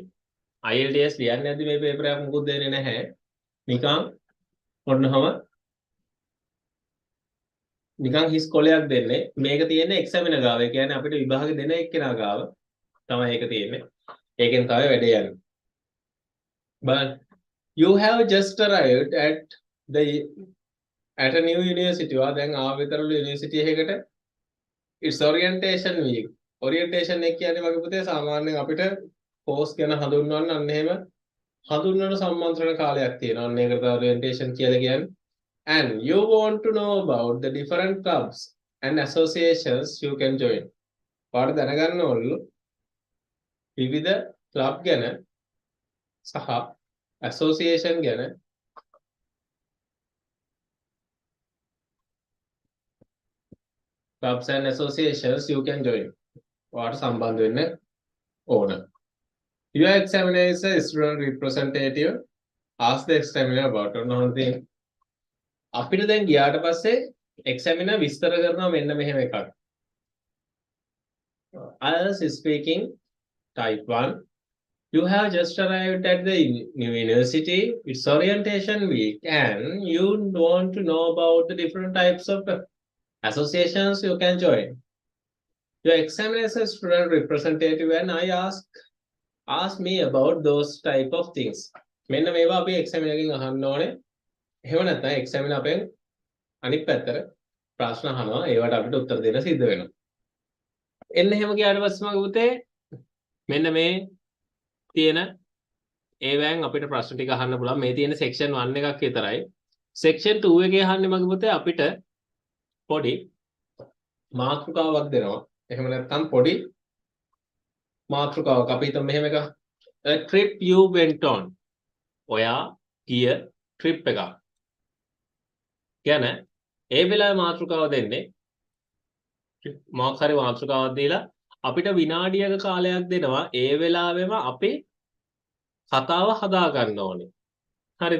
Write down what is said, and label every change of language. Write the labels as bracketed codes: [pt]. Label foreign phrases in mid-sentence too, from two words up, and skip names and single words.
[si] IELTS ලියන්න යද්දි මේ පේපරයක් මුකුත් දෙන්නේ නැහැ. නිකන් හිස් කොලයක් දෙන්නේ. මේක තියෙන්නේ එක්සැමිනර් ගාව. ඒ කියන්නේ අපිට විභාගෙ දෙන එක්කෙනා ගාව තමයි ඒක තියෙන්නේ. ඒකෙන් තමයි වැඩේ යන්නේ. [en] But you have just arrived at a new university. [si] දැන් ආවෙතරළු යුනිවර්සිටි එකකට. [en] It's orientation week. [si] Orientation එක කියන්නේ මගේ පුතේ සාමාන්‍යයෙන් අපිට course ගැන හඳුන්වන්න අන්න එහෙම හඳුන්වන සම්මන්ත්‍රණ කාලයක් තියෙනවා. අන්න ඒකට තමයි orientation කියලා කියන්නේ. [en] And you want to know about the different clubs and associations you can join. [si] පාඩ දැනගන්න ඕනලු විවිධ club ගැන සහ association ගැන [en] clubs and associations you can join. [si] පාඩ සම්බන්ධ වෙන්න ඕන. [en] Your examiner is a student representative. Ask the examiner about one thing. [si] අපිට දැන් ගියාට පස්සේ examiner විස්තර කරනවා මෙන්න මෙහෙම එකක්. [en] IELTS speaking type 1. You have just arrived at the university. It's orientation week and you want to know about the different types of associations you can join. Your examiner is a student representative and I ask me about those type of things. [si] මෙන්න මේවා අපි [en] examiner එකෙන් [si] අහන්න ඕනේ. එහෙම නැත්නම් examiner අපෙන් අනිත් පැත්තට ප්‍රශ්න අහනවා. ඒවට අපිට උත්තර දෙන්න සිද්ධ වෙනවා. එන්න එහෙම ගියාට පස්සේ මගේ පුතේ මෙන්න මේ තියෙන ඒවෙන් අපිට ප්‍රශ්න ටික අහන්න පුළුවන්. මේ තියෙන section 1 එකක් විතරයි. section 2 එකේ අහන්නේ මගේ පුතේ අපිට පොඩි මාතෘකාවක් දෙනවා. එහෙම නැත්නම් පොඩි මාතෘකාවක් අපි හිතමු මෙහෙම එකක්. [en] A trip you went on. [si] ඔයා ගිය trip එකක්. කියන්නේ ඒ වෙලාවේ මාතෘකාව දෙන්නේ මොකක් හරි මාතෘකාවක් දීලා අපිට විනාඩියක කාලයක් දෙනවා. ඒ වෙලාවෙම අපි කතාව හදා ගන්න ඕනේ. හරිද?